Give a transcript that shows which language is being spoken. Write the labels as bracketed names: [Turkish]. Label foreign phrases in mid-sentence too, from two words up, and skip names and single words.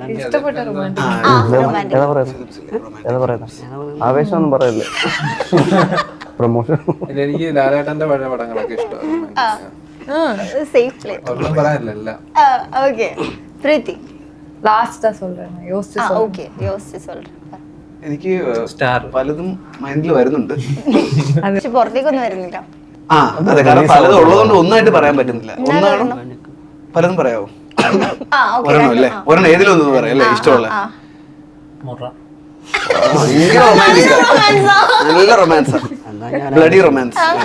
[Malayalam] ഇഷ്ടപ്പെട്ട റൊമാൻറ്റിക് ഏതാ പറയുന്നത്? ആവേശം ഒന്നും പറയല്ലേ, പ്രൊമോഷൻ. എനിക്ക് ലാലേട്ടന്റെ പഴയ പടങ്ങളൊക്കെ ഇഷ്ടമാണ്. [English] safe play. [Malayalam] ഒന്നും പറയാനില്ല. ഓക്കെ. പ്രീതി. [Tamil] ലാസ്റ്റാ சொல்றேன் யோசிச்சு சொல்றேன். ഓക്കെ, യോസിച്ച് சொல்றேன். [Malayalam] എനിക്ക് പലതും മൈൻഡിൽ വരുന്നുണ്ട്. പക്ഷെ പുറത്തേക്കൊന്നും വരുന്നില്ല. അതെ, കാരണം പലതും ഉള്ളതുകൊണ്ട് ഒന്നായിട്ട് പറയാൻ പറ്റുന്നില്ല. ഒന്നാണോ പലതും പറയാവോ? ഒരെണ്ണം അല്ലേ? ഒരെണ്ണം ഏതിലും ഒന്ന് പറയാം അല്ലേ? ഇഷ്ടമുള്ള ഭയങ്കര റൊമാൻറ്റിക്, നല്ല റൊമാൻസാ, [English] bloody romance.